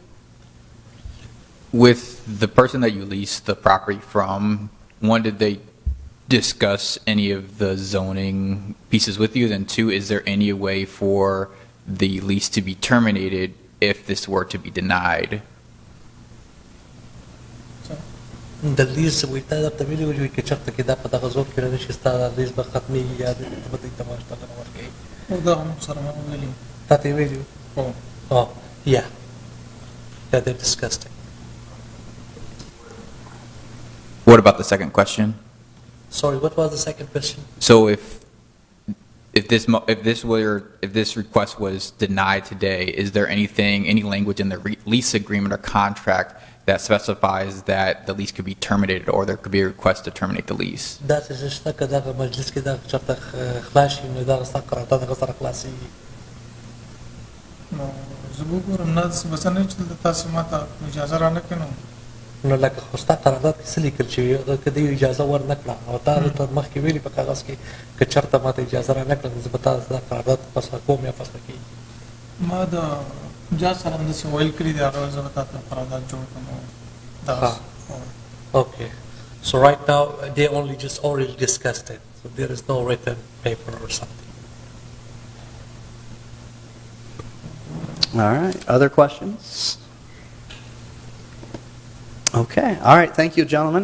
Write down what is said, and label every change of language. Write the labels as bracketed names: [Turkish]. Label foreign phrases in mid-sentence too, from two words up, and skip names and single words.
[English] With the person that you leased the property from, one, did they discuss any of the zoning pieces with you? Then two, is there any way for the lease to be terminated if this were to be denied? The lease we [Pashto] ته درته ویلي وو چې چېرته کې دا په دغه ځوب کې رانه شي ستا دا لیز به ختمېږي یا دلته به دوی ته معاش ټاکنه ورکوي او دا هم سره ما ویلي تا ته یې ویلي او وو [English] yeah they discussed it. What about the second question? Sorry, what was the second question? So if this request was denied today, is there any language in the lease agreement or contract that specifies that the lease could be terminated or there could be a request to terminate the lease? [Pashto] دا چې شته که دغه مجلس کې دغه چېرته خلاص شي نو دغه ستا قرارداد هغه سره خلاصېږي. نو زه به وګورم نه داسې به څه نه چې دلته تاسې ما ته اجازه را نه کړې نو لکه خو ستا قرارداد کې څه لیکل شوي که دوی اجازه ورنه کړه او تا دلته مخکې ویلي په کاغذ کې که چېرته ما ته اجازه را نه کړه نو زه به تا دا قرارداد فسخه کوم یا فسخه کېږي. ما د جاج سره همداسې ویل کړي دي هغه زه به تا ته قرارداد جوړ کړم او دغسې [English] Okay. So right now, they only just already discussed it. So there is no written paper or something. All right. Other questions? Okay. All right. Thank you, gentlemen.